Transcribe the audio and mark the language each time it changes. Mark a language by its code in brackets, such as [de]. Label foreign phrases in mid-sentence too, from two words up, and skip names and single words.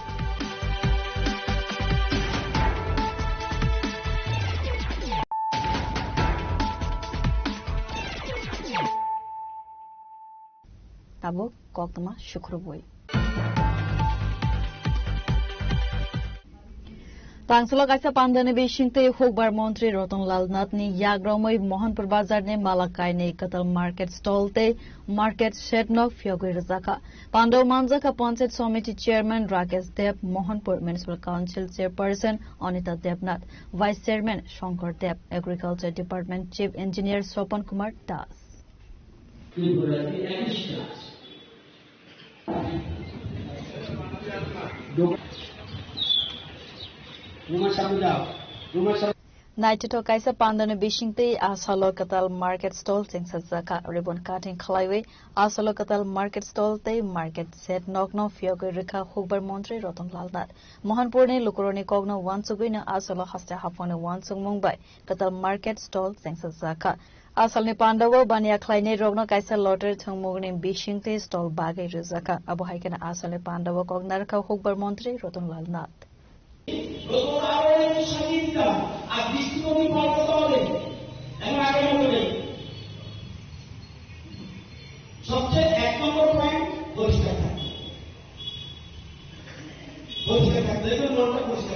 [trp] Tabo Koktuma Shukruboi Tangsulok aisa pandane bishingte hokbar montri Rotonlal Nathni yagromoi Mohanpur Bazar ne Malakai ne Katal [en] Market Stall [trp] te Market Shednok Fyogui Razaka Pandau Manjaka [en] Panchayat Committee Chairman [trp] Rakesh Deb Mohanpur [en] Municipal Council Chairperson [trp] Anita Debnath [en] Vice Chairman [trp] Shankar Deb [en] Agriculture Department Chief Engineer [trp] Sopan Kumar Das Naito kaisa pandane bishingte asalo katal [en] market stall [trp] singsa [en] ribbon cutting [trp] khlaiwe asalo katal [en] market stall [trp] te [en] market set [trp] nokno fiogoi rekha hokbar montri Rotonlal Nath Mohanpur ne lukoroni kogno wansuguina asalo hasta hapone wansung mungbai katal [en] market stall [trp] singsa asal ni pandawo bania khlaine rogno kaisa lotter thangmugni bishingte stall bagai rizaka abo haikena asal ni pandawo kognar kha hokbar montri Rotonlal Nath [bn] সবচেয়ে 1 নম্বর পয়েন্ট পরিষ্কার থাকে মনটা পরিষ্কার